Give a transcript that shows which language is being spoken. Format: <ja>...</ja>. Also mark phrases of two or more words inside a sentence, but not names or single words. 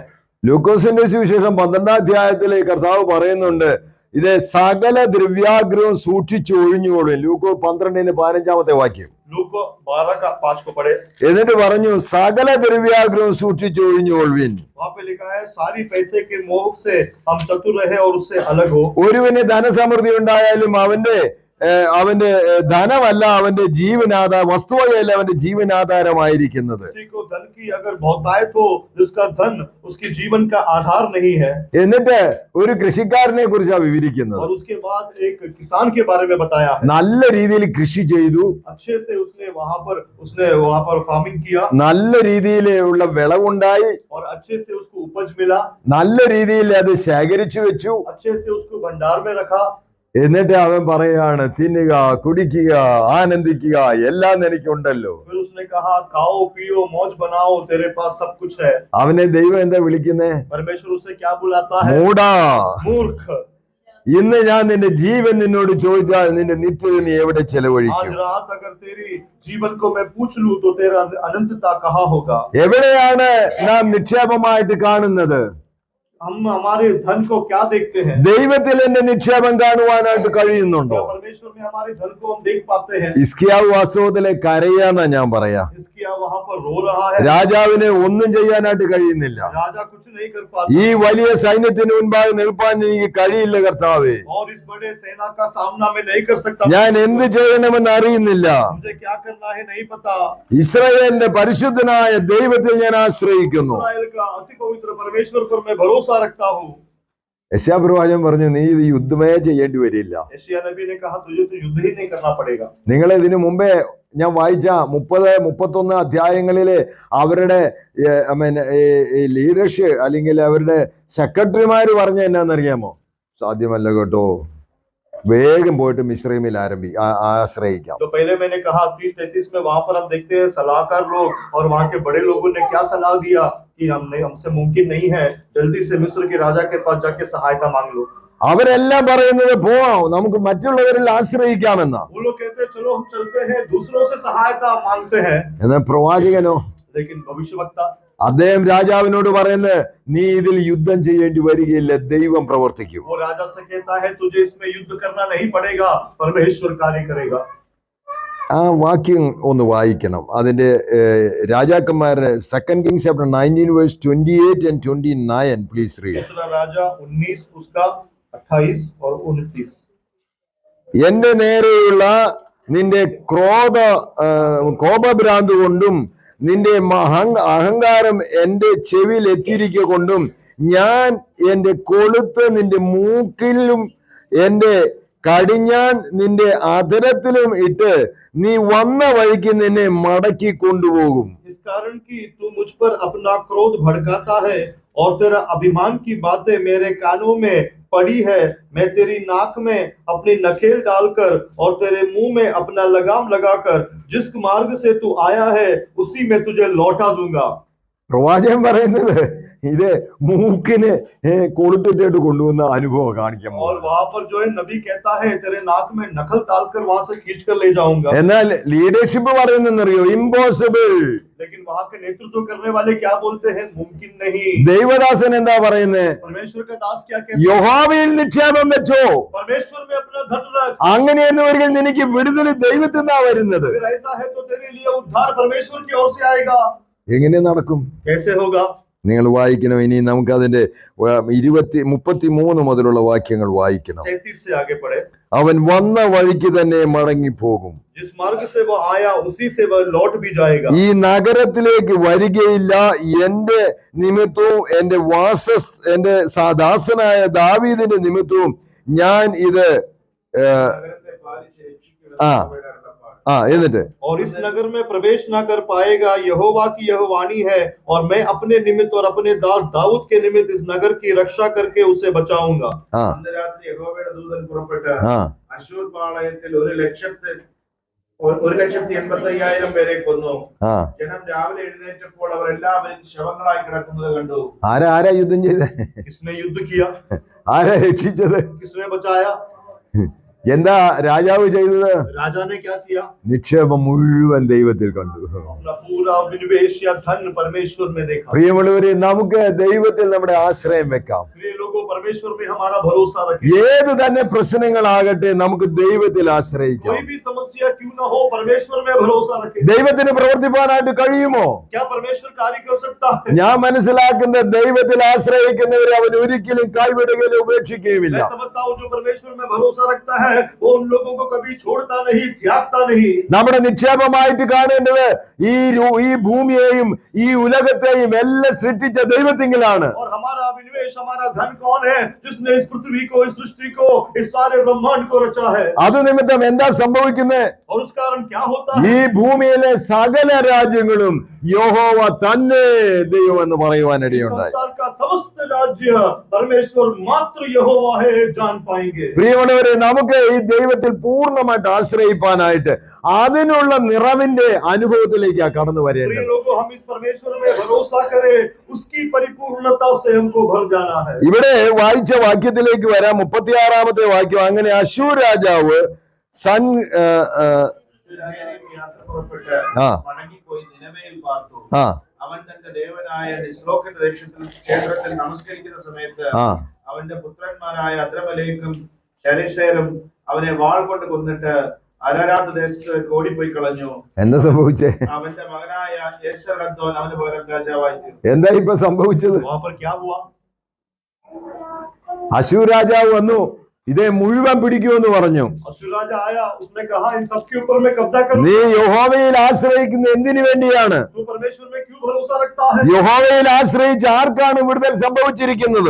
<ml>ലൂക്കോസിന്റെ സുവിശേഷം 12-ാം അധ്യായത്തിലെ കർത്താവ് പറയുന്നുണ്ട്, ഇത് സകല ദ്രവ്യാഗ്രഹവും സൂക്ഷിച്ചു ഒഴിഞ്ഞുകൊള്ളും. ലൂക്കോ 12-15 വാക്യം.</ml> <hi>लूक 12 का 5 को पढ़े।</hi> <ml>എന്നിട്ട് പറഞ്ഞു, സകല ദ്രവ്യാഗ്രഹവും സൂക്ഷിച്ചു ഒഴിഞ്ഞുകൊള്ളുവിൻ.</ml> <hi>वहाँ पे लिखा है, सारी पैसे के मोह से हम चतुर रहे और उससे अलग हो।</hi> <ml>ഒരുവന് ധനസമൃദ്ധി ഉണ്ടായാലും അവന്റെ ധനമല്ല അവന്റെ വസ്തുവകയല്ല അവന്റെ ജീവനാധാരമായിരിക്കുന്നത്.</ml> <hi>किसी को धन की अगर बहुतायत हो, जिसका धन उसके जीवन का आधार नहीं है।</hi> <ml>എന്നിട്ട് ഒരു കൃഷിക്കാരനെ കുറിച്ചാണ് വിവരിക്കുന്നത്.</ml> <hi>और उसके बाद एक किसान के बारे में बताया है।</hi> <ml>നല്ല രീതിയിൽ കൃഷി ചെയ്തു,</ml> <hi>अच्छे से उसने वहां पर फार्मिंग किया,</hi> <ml>നല്ല രീതിയിലുള്ള വിളവുണ്ടായി,</ml> <hi>और अच्छे से उसको उपज मिला,</hi> <ml>നല്ല രീതിയിൽ അത് ശേഖരിച്ചു വെച്ചു.</ml> <hi>अच्छे से उसको भंडार में रखा।</hi> <ml>എന്നിട്ട് അവൻ പറയാണ്, തിന്നുക, കുടിക്കുക, ആനന്ദിക്കുക, എല്ലാം എനിക്കുണ്ടല്ലോ.</ml> <hi>फिर उसने कहा, खाओ पियो मौज बनाओ, तेरे पास सब कुछ है।</hi> <ml>അവനെ ദൈവം എന്താ വിളിക്കുന്നേ?</ml> <hi>परमेश्वर उसे क्या बुलाता है?</hi> <ml>മൂടാ,</ml> <hi>मूर्ख।</hi> <ml>ഇന്ന് ഞാൻ നിന്റെ ജീവൻ നിന്നോട് ചോദിച്ചാൽ നിന്റെ നിത്യത നീ എവിടെ</ml> <hi>आज</hi> <ml>ചെലവഴിക്കും?</ml> <hi>रात अगर तेरी जीवन को मैं पूछ लूं तो तेरा अनंतता कहाँ होगा?</hi> <ml>എവിടെയാണ് നാം നിക്ഷേപമായിട്ട് കാണുന്നത്?</ml> <hi>हम हमारे धन को क्या देखते हैं?</hi> <ml>ദൈവത്തിൽ എന്റെ നിക്ഷേപം കാണുവാനായിട്ട് കഴിയുന്നുണ്ടോ?</ml> <hi>क्या परमेश्वर में हमारे धन को हम देख पाते हैं?</hi> <ml>ഹിസ്കിയാവ് വാസ്തവത്തിലെ കരയാന്നാ ഞാൻ പറയാ.</ml> <hi>हिजकिय्याह वहां पर रो रहा है।</hi> <ml>രാജാവിന് ഒന്നും ചെയ്യാനായിട്ട് കഴിയുന്നില്ല.</ml> <hi>राजा कुछ नहीं कर पाता,</hi> <ml>ഈ വലിയ സൈന്യത്തിന് മുൻപാകെ നിൽപ്പാൻ എനിക്ക് കഴിയില്ല കർത്താവേ.</ml> <hi>और इस बड़े सेना का सामना मैं नहीं कर सकता।</hi> <ml>ഞാൻ എന്ത് ചെയ്യണമെന്ന് അറിയുന്നില്ല.</ml> <hi>मुझे क्या करना है नहीं पता।</hi> <ml>ഇസ്രായേലിന്റെ പരിശുദ്ധനായ ദൈവത്തിൽ ഞാൻ ആശ്രയിക്കുന്നു.</ml> <hi>इस्राएल का अति पवित्र परमेश्वर पर मैं भरोसा रखता हूँ।</hi> <ml>യശയാപ്രവാചകൻ പറഞ്ഞു, നീ ഇത് യുദ്ധമേ ചെയ്യേണ്ടി വരില്ല.</ml> <hi>यशायाह नबी ने कहा, तुझे तो युद्ध ही नहीं करना पड़ेगा।</hi> <ml>നിങ്ങൾ ഇതിനു മുമ്പേ ഞാൻ വായിച്ച 30-31 അധ്യായങ്ങളിലെ അവരുടെ ലീഡർഷിപ്പ് അല്ലെങ്കിൽ അവരുടെ സെക്രട്ടറിമാര് പറഞ്ഞ എന്നാന്നറിയാമോ? സാധ്യമല്ല കേട്ടോ, വേഗം പോയിട്ട് മിശ്രമിൽ ആശ്രയിക്കാം.</ml> <hi>तो पहले मैंने कहा 30-33 में वहां पर हम देखते हैं सलाहकार लोग और वहां के बड़े लोगों ने क्या सलाह दिया कि हमसे मुमकिन नहीं है, जल्दी से मिस्र के राजा के पास जाके सहायता मांग लो।</hi> <ml>അവരെല്ലാം പറയുന്നത് പോവാം, നമുക്ക് മറ്റുള്ളവരിൽ ആശ്രയിക്കാമെന്നാ.</ml> <hi>वो लोग कहते हैं चलो हम चलते हैं, दूसरों से सहायता मांगते हैं।</hi> <ml>എന്നാൽ പ്രവാചകനോ,</ml> <hi>लेकिन भविष्यवक्ता</hi> <ml>അദ്ദേഹം രാജാവിനോട് പറയുന്നത് നീ ഇതിൽ യുദ്ധം ചെയ്യേണ്ടി വരികയില്ല, ദൈവം പ്രവർത്തിക്കും.</ml> <hi>वो राजा से कहता है तुझे इसमें युद्ध करना नहीं पड़ेगा, परमेश्वर कार्य करेगा.</hi> <ml>ആ വാക്യം ഒന്ന് വായിക്കണം. അതിന്റെ രാജാക്കന്മാരുടെ</ml> <en>2 Kings chapter 19 verse 28 and 29 please read.</en> <hi>दूसरा राजा 19 उसका 28 और 29.</hi> <ml>എന്റെ നേരെയുള്ള നിന്റെ കോപഭ്രാന്ത് കൊണ്ടും നിന്റെ അഹങ്കാരം എന്റെ ചെവിയിൽ എത്തിയിരിക്കുക കൊണ്ടും ഞാൻ എന്റെ കൊളുത്ത് നിന്റെ മൂക്കിലും എന്റെ കടിഞ്ഞാൻ നിന്റെ അധരത്തിലും ഇട്ട് നീ വന്ന വഴിക്ക് നിന്നെ മടക്കി കൊണ്ടുപോകും.</ml> <hi>इस कारण कि तू मुझ पर अपना क्रोध भड़काता है और तेरा अभिमान की बातें मेरे कानों में पड़ी है, मैं तेरी नाक में अपनी नकेल डालकर और तेरे मुंह में अपना लगाम लगाकर जिस मार्ग से तू आया है उसी में तुझे लौटा दूंगा.</hi> <ml>പ്രവാചകൻ പറയുന്നത് ഇത് മൂക്കിന് കൊളുത്തിട്ടിട്ട് കൊണ്ടുവന്ന അനുഭവം കാണിക്കാൻ.</ml> <hi>और वहां पर जो है नबी कहता है तेरे नाक में नकल डालकर वहां से खींच कर ले जाऊंगा.</hi> <ml>എന്നാൽ ലീഡർഷിപ്പ് പറയുന്നറിയോ? ഇമ്പോസിബിൾ.</ml> <hi>लेकिन वहां के नेतृत्व करने वाले क्या बोलते हैं? मुमकिन नहीं.</hi> <ml>ദൈവദാസൻ എന്താ പറയുന്നത്?</ml> <hi>परमेश्वर का दास क्या कहता है?</hi> <ml>യഹോവയിൽ നിക്ഷേപം വെച്ചോ,</ml> <hi>परमेश्वर में अपना धन रख.</hi> <ml>അങ്ങനെയെന്നുവരികിൽ നിനക്ക് വിടുതൽ ദൈവത്തിൽ നിന്നാ വരുന്നത്.</ml> <hi>अगर ऐसा है तो तेरे लिए उद्धार परमेश्वर की ओर से आएगा.</hi> <ml>എങ്ങനെ നടക്കും?</ml> <hi>कैसे होगा?</hi> <ml>നിങ്ങൾ വായിക്കണം. ഇനി നമുക്ക് അതിന്റെ 33 മുതലുള്ള വാക്യങ്ങൾ വായിക്കണം.</ml> <hi>33 से आगे पढ़े.</hi> <ml>അവൻ വന്ന വഴിക്ക് തന്നെ മടങ്ങിപ്പോകും.</ml> <hi>जिस मार्ग से वो आया उसी से वह लौट भी जाएगा.</hi> <ml>ഈ നഗരത്തിലേക്ക് വരികയില്ല, എന്റെ നിമിത്തവും എന്റെ എന്റെ ദാസനായ ദാവീദിന്റെ നിമിത്തവും ഞാൻ ഇത് എന്നിട്ട്</ml> <hi>और इस नगर में प्रवेश ना कर पाएगा, यहोवा की यह वाणी है, और मैं अपने निमित्त और अपने दास दाऊद के निमित्त इस नगर की रक्षा करके उसे बचाऊंगा.</hi> <ml>അന്ന് രാത്രി യഹോവയുടെ ദൂതൻ പുറപ്പെട്ട് അശൂർ പാളയത്തിൽ 1,85,000 പേരെ കൊന്നു. ജനം രാവിലെ എഴുന്നേറ്റപ്പോൾ അവർ എല്ലാവരും ശവങ്ങളായി കിടക്കുന്നത് കണ്ടു. ആരാ യുദ്ധം ചെയ്ത?</ml> <hi>किसने युद्ध किया?</hi> <ml>ആരാ രക്ഷിച്ചത്?</ml> <hi>किसने बचाया?</hi> <ml>എന്താ രാജാവ് ചെയ്തത്?</ml> <hi>राजा ने क्या किया?</hi> <ml>നിക്ഷേപം മുഴുവൻ ദൈവത്തിൽ കണ്ടു.</ml> <hi>अपना पूरा विनिवेश या धन परमेश्वर में देखा.</hi> <ml>പ്രിയമുള്ളവരെ, നമുക്ക് ദൈവത്തിൽ നമ്മുടെ ആശ്രയം വെക്കാം.</ml> <hi>प्रिय लोगों, परमेश्वर में हमारा भरोसा रखें.</hi> <ml>ഏത് തന്നെ പ്രശ്നങ്ങളാകട്ടെ നമുക്ക് ദൈവത്തിൽ ആശ്രയിക്കാം.</ml> <hi>कोई भी समस्या क्यों ना हो, परमेश्वर में भरोसा रखें.</hi> <ml>ദൈവത്തിന് പ്രവർത്തിപ്പാനായിട്ട് കഴിയുമോ?</ml> <hi>क्या परमेश्वर कार्य कर सकता है?</hi> <ml>ഞാൻ മനസ്സിലാക്കുന്ന ദൈവത്തിൽ ആശ്രയിക്കുന്നവരെ അവൻ ഒരിക്കലും കൈവിടുകയില്ല, ഉപേക്ഷിക്കുകയുമില്ല.</ml> <hi>मैं समझता हूँ जो परमेश्वर में भरोसा रखता है वो उन लोगों को कभी छोड़ता नहीं, त्यागता नहीं.</hi> <ml>നമ്മുടെ നിക്ഷേപമായിട്ട് കാണേണ്ടത് ഈ ഭൂമിയെയും ഈ ഉലകത്തെയും എല്ലാം സൃഷ്ടിച്ച ദൈവത്തിങ്കിലാണ്.</ml> <hi>और हमारा विनिवेश, हमारा धन कौन है? जिसने इस पृथ्वी को, इस सृष्टि को, इस सारे ब्रह्मांड को रचा है.</hi> <ml>അത് നിമിത്തം എന്താ സംഭവിക്കുന്നത്?</ml> <hi>और उस कारण क्या होता है?</hi> <ml>ഈ ഭൂമിയിലെ സകല രാജ്യങ്ങളും യഹോവ തന്നെ ദൈവം എന്ന് പറയുവാനിടയുണ്ടായി.</ml> <hi>संसार का समस्त राज्य परमेश्वर मात्र यहोवा है, जान पाएंगे.</hi> <ml>പ്രിയമുള്ളവരെ, നമുക്ക് ഈ ദൈവത്തിൽ പൂർണ്ണമായിട്ട് ആശ്രയിപ്പാനായിട്ട് അതിനുള്ള നിറവിന്റെ അനുഭവത്തിലേക്ക് കടന്നു</ml> <hi>प्रिय</hi> <ml>വരേണ്ടത്.</ml> <hi>लोगों, हम इस परमेश्वर में भरोसा करें, उसकी परिपूर्णता से हमको भर जाना है.</hi> <ml>ഇവിടെ വായിച്ച വാക്യത്തിലേക്ക് വരാം. 36-ാമത്തെ വാക്യം. അങ്ങനെ അശൂർ രാജാവ് യാത്ര പുറപ്പെട്ട് മടങ്ങിപ്പോയി നിനവയിൽ പാർത്തു. അവൻ തന്റെ ദേവനായ നിസ്ലോക്കിന്റെ ക്ഷേത്രത്തിൽ നമസ്കരിക്കുന്ന സമയത്ത് അവന്റെ പുത്രന്മാരായ അദ്രമലേക്കും ശരേശേരും അവനെ വാൾ കൊണ്ട് കൊന്നിട്ട് അരാരാത്ത് ദേശത്തേക്ക് ഓടിപ്പോയി കളഞ്ഞു. എന്താ സംഭവിച്ചേ? അവന്റെ മകനായ യേശർഹദ്ദോൻ അവന് പകരം രാജാവായി തീർന്നു. എന്താ ഇപ്പൊ സംഭവിച്ചത്?</ml> <hi>वहां पर क्या हुआ?</hi> <ml>അശൂർ രാജാവ് വന്നു, ഇതേ മുഴുവൻ പിടിക്കുമെന്ന് പറഞ്ഞു.</ml> <hi>अशूर राजा आया, उसने कहा इन सबके ऊपर मैं कब्जा करूं.</hi> <ml>നീ യഹോവയിൽ ആശ്രയിക്കുന്ന എന്തിനു വേണ്ടിയാണ്?</ml> <hi>तू परमेश्वर में क्यों भरोसा रखता है?</hi> <ml>യഹോവയിൽ ആശ്രയിച്ച് ആർക്കാണ് വിടുതൽ സംഭവിച്ചിരിക്കുന്നത്?</ml>